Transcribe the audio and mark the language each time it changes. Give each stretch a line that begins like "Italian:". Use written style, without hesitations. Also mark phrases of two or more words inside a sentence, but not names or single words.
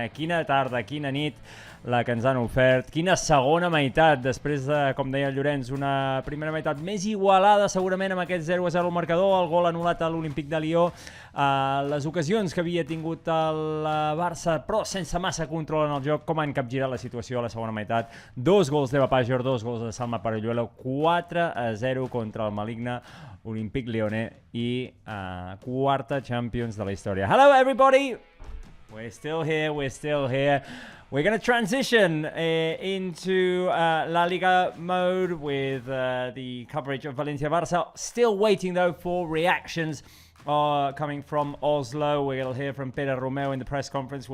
Catalan: Quina tarda, quina nit la que ens han ofert, quina segona meitat, després de, com deia el Llorenç, una primera meitat més igualada segurament amb aquest 0-0 al marcador, el gol anul·lat a l'Olímpic de Lió, les ocasions que havia tingut el Barça, però sense massa control en el joc, com han capgirat la situació a la segona meitat. 2 gols d'Eva Pajor, 2 gols de Salma Paralluelo, 4-0 contra el maligne Olímpic Lyonnes i quarta Champions de la història.
English: Hello everybody! We're still here, we're still here. We're going to transition into LaLiga mode with the coverage of Valencia-Barça. Still waiting, though, for reactions coming from Oslo. We'll hear from Pere Romeu in the press conference.